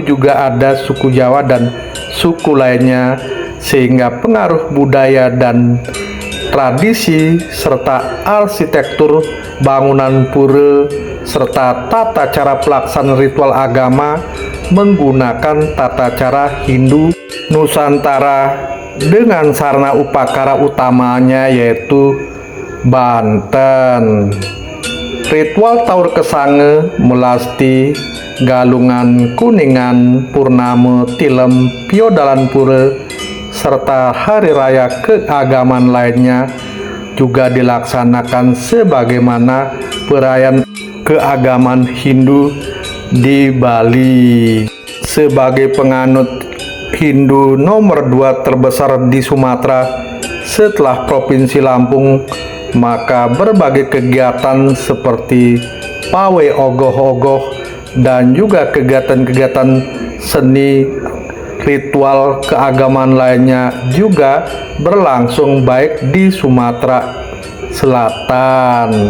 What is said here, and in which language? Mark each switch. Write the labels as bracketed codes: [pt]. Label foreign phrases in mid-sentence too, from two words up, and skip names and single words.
[id] juga ada suku Jawa dan suku lainnya, sehingga pengaruh budaya dan tradisi serta arsitektur bangunan pura serta tata cara pelaksanaan ritual agama menggunakan tata cara Hindu Nusantara dengan sarana upakara utamanya yaitu Banten. Ritual Taur Kesange, Melasti, Galungan, Kuningan, Purnama, Tilem, Piodalan Pura, serta hari raya keagamaan lainnya juga dilaksanakan sebagaimana perayaan keagamaan Hindu di Bali. Sebagai penganut Hindu nomor 2 terbesar di Sumatera setelah Provinsi Lampung, maka berbagai kegiatan seperti pawai ogoh-ogoh dan juga kegiatan-kegiatan seni ritual keagamaan lainnya juga berlangsung baik di Sumatera Selatan.